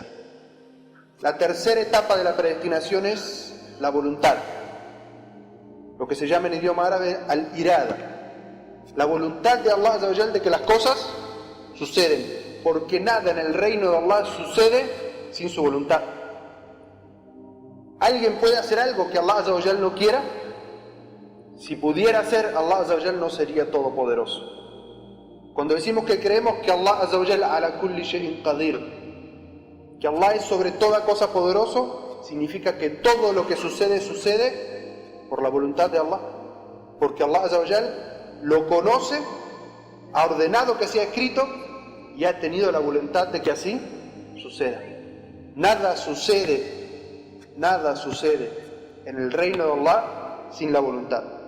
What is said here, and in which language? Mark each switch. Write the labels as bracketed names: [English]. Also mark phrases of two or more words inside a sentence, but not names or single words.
[Spanish] La tercera etapa de la predestinación es la voluntad, lo que se llama en idioma árabe al-irada, la voluntad de [Arabic] الله عز وجل [Spanish] de que las cosas suceden, porque nada en el reino de Allah sucede sin su voluntad. ¿Alguien puede hacer algo que [Arabic] الله عز وجل [Spanish] no quiera? Si pudiera hacer, [Arabic] الله عز وجل [Spanish] no sería todopoderoso. Cuando decimos que creemos que [Arabic] الله عز وجل على كل شيء قدير, [Spanish] que Allah es sobre toda cosa poderoso, significa que todo lo que sucede, sucede por la voluntad de Allah, porque [Arabic] الله عز وجل [Spanish] lo conoce, ha ordenado que sea escrito y ha tenido la voluntad de que así suceda. Nada sucede en el reino de Allah sin la voluntad.